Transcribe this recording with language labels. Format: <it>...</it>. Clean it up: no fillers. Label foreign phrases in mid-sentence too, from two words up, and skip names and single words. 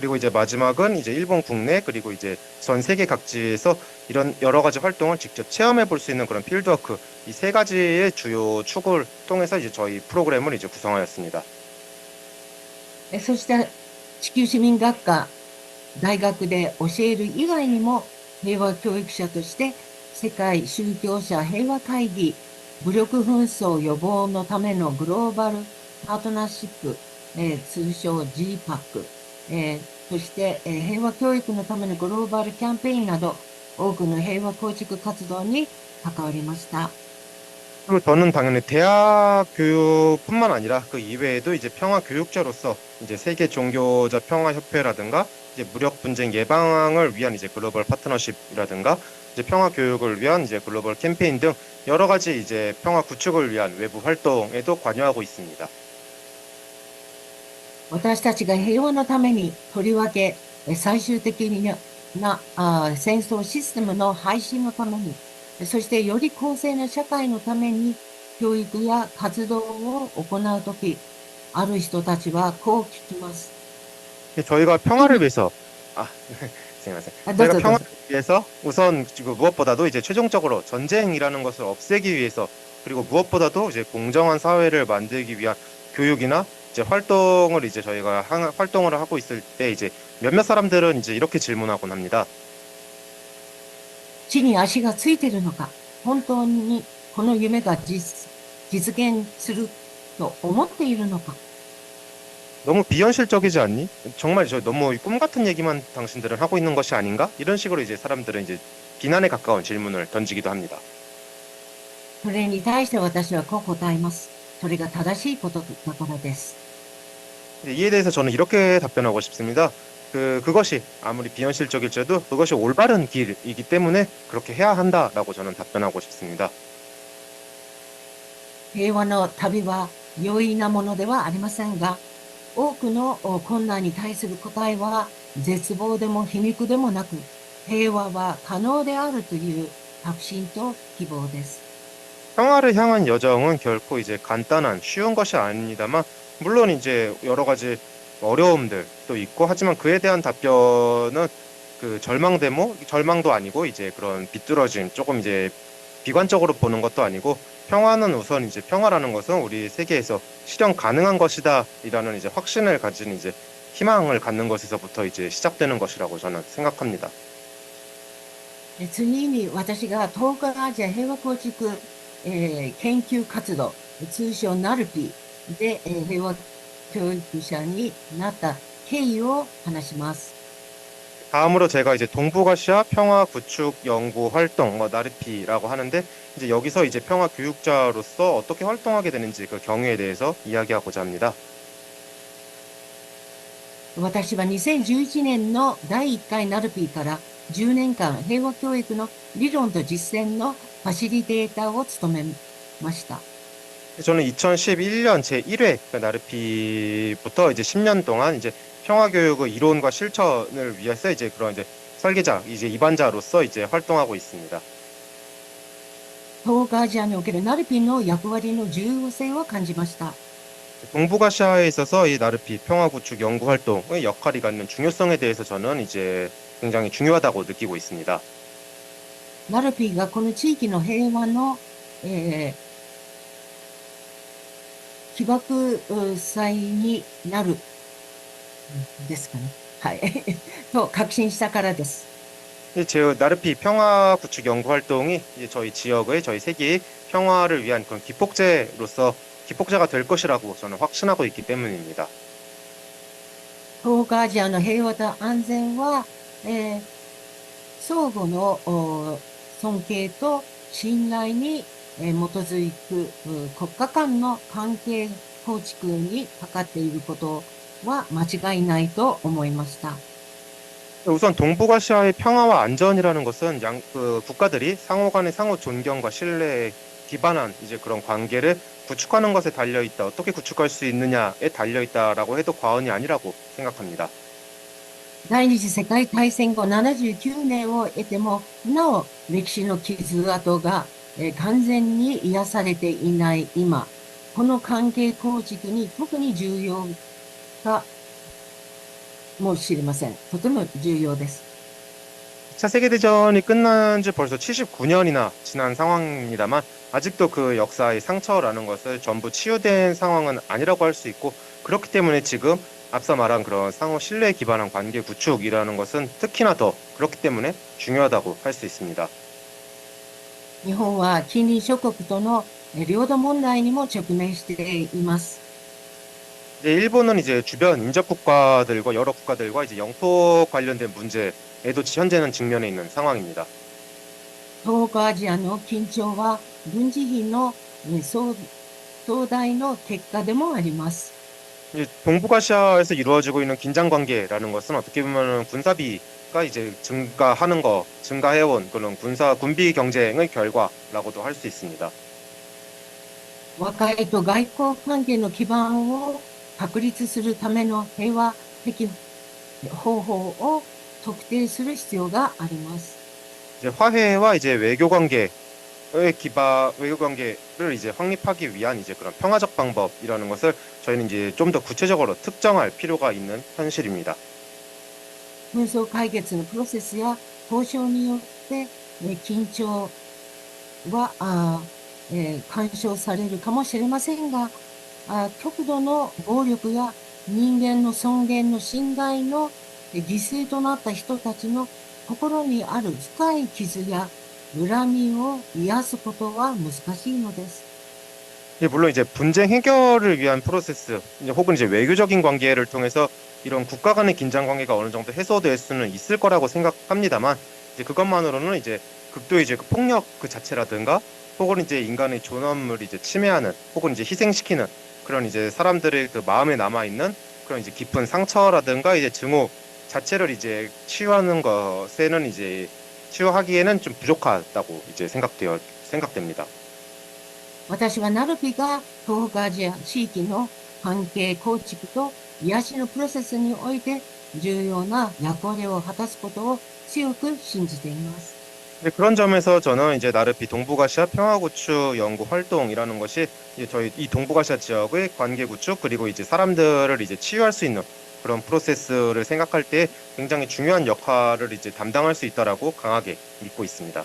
<ko>그리고 이제 마지막은 이제 일본 국내 그리고 이제 전 세계 각지에서 이런 여러 가지 활동을 직접 체험해 볼 수 있는 그런 필드워크 이 세 가지의 주요 축을 통해서 이제 저희 프로그램을 이제 구성하였습니다.</ko> <ja>そして地球市民学科大学で教える以外にも平和教育者として世界宗教者平和会議武力紛争予防のためのグローバルパートナーシップ、通称 GPAC、そして、平和教育のためのグローバルキャンペーンなど多くの平和構築活動に関わりました。</ja> <ko>그리고 저는 당연히 대학 교육뿐만 아니라 그 이외에도 이제 평화 교육자로서 이제 세계 종교자 평화 협회라든가 이제 무력 분쟁 예방을 위한 이제 글로벌 파트너십이라든가 이제 평화 교육을 위한 이제 글로벌 캠페인 등 여러 가지 이제 평화 구축을 위한 외부 활동에도 관여하고 있습니다.</ko> <ja>私たちが平和のためにとりわけ最終的な戦争システムの廃止のためにそしてより公正な社会のために教育や活動を行うときある人たちはこう聞きます。</ja> <ko>저희가 평화를 위해서 생각하세요. 저희가 평화를 위해서 우선 지금 무엇보다도 이제 최종적으로 전쟁이라는 것을 없애기 위해서 그리고 무엇보다도 이제 공정한 사회를 만들기 위한 교육이나 이제 활동을 이제 저희가 활동을 하고 있을 때 이제 몇몇 사람들은 이제 이렇게 질문하곤 합니다.</ko> <ja>地に足がついているのか、本当にこの夢が実現すると思っているのか。</ja> <ko>너무 비현실적이지 않니? 정말 저 너무 꿈 같은 얘기만 당신들은 하고 있는 것이 아닌가? 이런 식으로 이제 사람들은 이제 비난에 가까운 질문을 던지기도 합니다.</ko> <ja>それに対して私はこう答えます。それが正しいことだからです。</ja> <ko>이에 대해서 저는 이렇게 답변하고 싶습니다. 그것이 아무리 비현실적일지라도 그것이 올바른 길이기 때문에 그렇게 해야 한다라고 저는 답변하고 싶습니다.</ko> <ja>平和の旅は容易なものではありませんが、多くの困難に対する答えは絶望でも皮肉でもなく、平和は可能であるという確信と希望です。</ja> <ko>평화를 향한 여정은 결코 이제 간단한 쉬운 것이 아닙니다만 물론 이제 여러 가지 어려움들도 있고 하지만 그에 대한 답변은 그 절망도 아니고 이제 그런 비뚤어진 조금 이제 비관적으로 보는 것도 아니고 평화는 우선 이제 평화라는 것은 우리 세계에서 실현 가능한 것이다이라는 이제 확신을 가진 이제 희망을 갖는 것에서부터 이제 시작되는 것이라고 저는 생각합니다.</ko> <ja>次に私が東海アジア平和構築、研究活動、通称ナルピで、平和教育者になった経緯を話します。</ja> <ko>다음으로 제가 이제 동북아시아 평화 구축 연구 활동 나르피라고 하는데 이제 여기서 이제 평화 교육자로서 어떻게 활동하게 되는지 그 경위에 대해서 이야기하고자 합니다.</ko> <ja>私は2011年の第1回ナルピーから10年間平和教育の理論と実践のファシリテーターを務めました。</ja> <ko>저는 2011년 제1회 나르피부터 이제 10년 동안 이제 평화 교육의 이론과 실천을 위해서 이제 그런 이제 설계자, 이제 입안자로서 이제 활동하고 있습니다.</ko> <ja>東海アジアにおけるナルピーの役割の重要性を感じました。</ja> <ko>동북아시아에 있어서 이 나르피 평화 구축 연구 활동의 역할이 갖는 중요성에 대해서 저는 이제 굉장히 중요하다고 느끼고 있습니다.</ko> <ja>ナルピーがこの地域の平和の、起爆剤になるですかね。はい。と確信したからです。</ja> <ko>제 나르피 평화 구축 연구 활동이 이제 저희 지역의 저희 세계의 평화를 위한 그런 기폭제가 될 것이라고 저는 확신하고 있기 때문입니다.</ko> <ja>東海アジアの平和と安全は、相互の尊敬と信頼に、基づく国家間の関係構築にかかっていることは間違いないと思いました。</ja> <ko>우선 동북아시아의 평화와 안전이라는 것은 국가들이 상호 간의 상호 존경과 신뢰에 기반한 이제 그런 관계를 구축하는 것에 달려 있다. 어떻게 구축할 수 있느냐에 달려 있다라고 해도 과언이 아니라고 생각합니다.</ko> <ja>第二次世界大戦後79年を経てもなお歴史の傷跡が、完全に癒されていない今、この関係構築に特に重要がもしれません。とても重要です。</ja> <ko>2차 세계대전이 끝난 지 벌써 79년이나 지난 상황입니다만 아직도 그 역사의 상처라는 것을 전부 치유된 상황은 아니라고 할 수 있고 그렇기 때문에 지금 앞서 말한 그런 상호 신뢰에 기반한 관계 구축이라는 것은 특히나 더 그렇기 때문에 중요하다고 할 수 있습니다.</ko> <ja>日本は近隣諸国との領土問題にも直面しています。</ja> <ko>이제 일본은 이제 주변 인접 국가들과 여러 국가들과 이제 영토 관련된 문제에도 현재는 직면해 있는 상황입니다.</ko> <ja>東北アジアの緊張は軍事費の壮大の結果でもあります。</ja> <ko>이제 동북아시아에서 이루어지고 있는 긴장 관계라는 것은 어떻게 보면 군사비가 이제 증가해온 그런 군비 경쟁의 결과라고도 할 수 있습니다.</ko> <ja>和解と外交関係の基盤を確立するための平和的方法を特定する必要があります。</ja> <ko>이제 화해와 이제 외교 관계를 이제 확립하기 위한 이제 그런 평화적 방법이라는 것을 저희는 이제 좀 더 구체적으로 특정할 필요가 있는 현실입니다.</ko> <ja>紛争解決のプロセスや交渉によって、緊張は干渉されるかもしれませんが、極度の暴力や人間の尊厳の侵害の犠牲となった人たちの心にある深い傷や恨みを癒すことは難しいのです。</ja> <ko>물론 이제 분쟁 해결을 위한 프로세스 혹은 이제 외교적인 관계를 통해서 이런 국가 간의 긴장 관계가 어느 정도 해소될 수는 있을 거라고 생각합니다만 이제 그것만으로는 이제 극도의 이제 그 폭력 그 자체라든가 혹은 이제 인간의 존엄을 이제 침해하는 혹은 이제 희생시키는 그런 이제 사람들의 그 마음에 남아 있는 그런 이제 깊은 상처라든가 이제 증오 자체를 이제 치유하는 것에는 이제 치유하기에는 좀 부족하다고 이제 생각됩니다.</ko> <ja>私はナルピが東北アジア地域の関係構築と癒しのプロセスにおいて重要な役割を果たすことを強く信じています。</ja> <ko>그런 점에서 저는 이제 나르피 동북아시아 평화구축 연구 활동이라는 것이 이제 저희 이 동북아시아 지역의 관계 구축 그리고 이제 사람들을 이제 치유할 수 있는 그런 프로세스를 생각할 때 굉장히 중요한 역할을 이제 담당할 수 있다라고 강하게 믿고 있습니다.</ko>